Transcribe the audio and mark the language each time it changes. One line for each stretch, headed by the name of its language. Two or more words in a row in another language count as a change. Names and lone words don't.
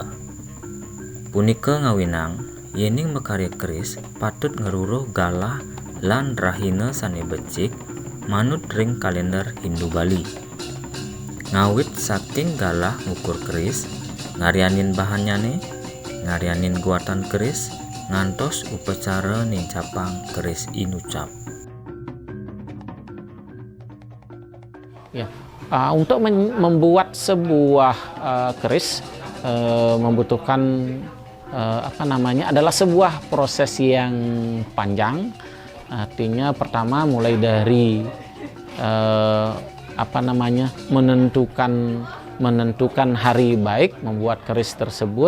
Balinese: Punika ngawinang yening mekarya keris patut ngeruruh galah lan rahina sane becik manut ring kalender Hindu Bali. Ngawit saking galah ngukur keris, ngaryanin bahannyane, ngaryanin guatan keris, ngantos upacara nincapang keris inucap.
Indonesian: Ya, untuk membuat sebuah keris membutuhkan adalah sebuah proses yang panjang. Artinya pertama mulai dari menentukan hari baik membuat keris tersebut.